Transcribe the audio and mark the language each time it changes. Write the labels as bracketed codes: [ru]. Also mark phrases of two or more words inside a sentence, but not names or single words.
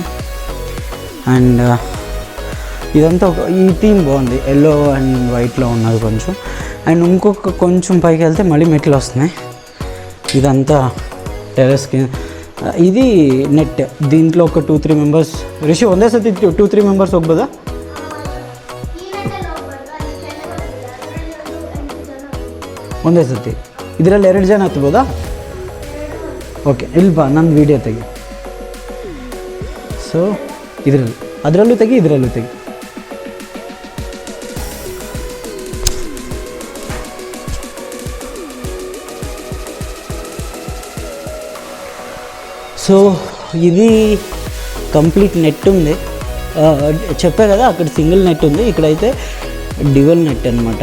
[te] అండ్ ఇదంతా ఈ థీమ్ బాగుంది, ఎల్లో అండ్ వైట్లో ఉన్నది కొంచెం. అండ్ ఇంకొక కొంచెం పైకి వెళ్తే మళ్ళీ మెట్లు వస్తున్నాయి. ఇదంతా టెర్రస్కి, ఇది నెట్. దీంట్లో ఒక 2-3 మెంబర్స్ రిషి [kn] ಒಂದೇ ಸತಿ [te] 2-3 మెంబర్స్ ಹೋಗ್ಬೋದಾ? [kn] ಒಂದೇ ಸತಿ ಇದರಲ್ಲಿ 2 ಜನ ಹತ್ಬೋದಾ? ಓಕೆ, ಇಲ್ಲಿ ಬಾ, ನನ್ನ ವೀಡಿಯೋ ತೆಗಿ. ಸೊ ಅದರಲ್ಲೂ ತೆಗಿ, ಇದರಲ್ಲೂ ತೆಗಿ. [te] సో ఇది కంప్లీట్ నెట్ ఉంది. చెప్పా కదా అక్కడ సింగిల్ నెట్ ఉంది, ఇక్కడైతే డ్యువల్ నెట్ అనమాట.